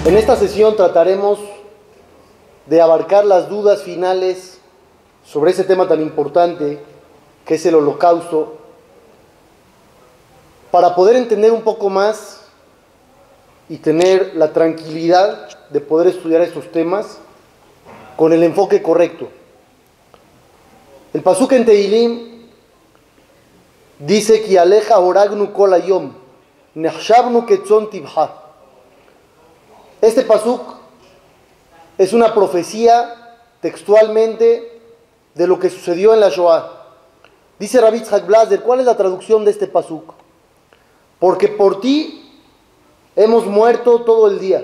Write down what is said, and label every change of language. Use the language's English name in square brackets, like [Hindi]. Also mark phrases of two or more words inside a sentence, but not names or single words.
[Spanish] esta sesión trataremos de abarcar las dudas finales sobre ese tema tan importante que es el Holocausto, para poder entender un poco más y tener la tranquilidad de poder estudiar estos temas con el enfoque correcto. El pasuk en Tehilim dice que [Hebrew] עליך הורגנו כל היום נחשבנו כצאן טבחה. [Spanish] Este pasuk es una profecía textualmente de lo que sucedió en la Shoah. Dice Rabbi Yitzhak Blaser, ¿cuál es la traducción de este pasuk? Porque por ti hemos muerto todo el día.